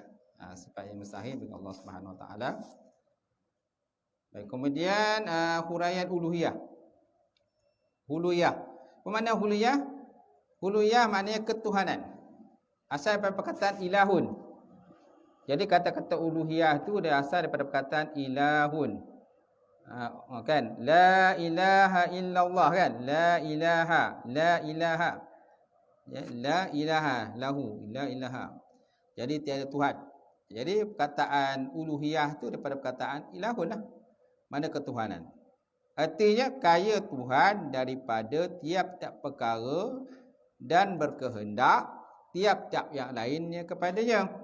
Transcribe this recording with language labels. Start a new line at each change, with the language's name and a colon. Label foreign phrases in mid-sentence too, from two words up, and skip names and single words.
Malay: Sifat yang mustahil bagi
Arabic: الله سبحانه وتعالى.
Malay: Baik, kemudian huraian uluhiyah. Huluyah. Apa makna huluyah? Huluyah maknanya ketuhanan. Asal daripada perkataan ilahun. Jadi kata-kata uluhiyah tu dia asal daripada perkataan ilahun. Kan?
Arabic: لا إله إلا الله
Malay: kan?
Arabic: لا إله. Ya, لا إله له. لا إله.
Malay: Jadi tiada Tuhan. Jadi perkataan uluhiyah tu daripada perkataan ilahun lah. Mana ketuhanan. Artinya kaya Tuhan daripada tiap-tiap perkara dan berkehendak tiap-tiap yang lainnya kepadanya.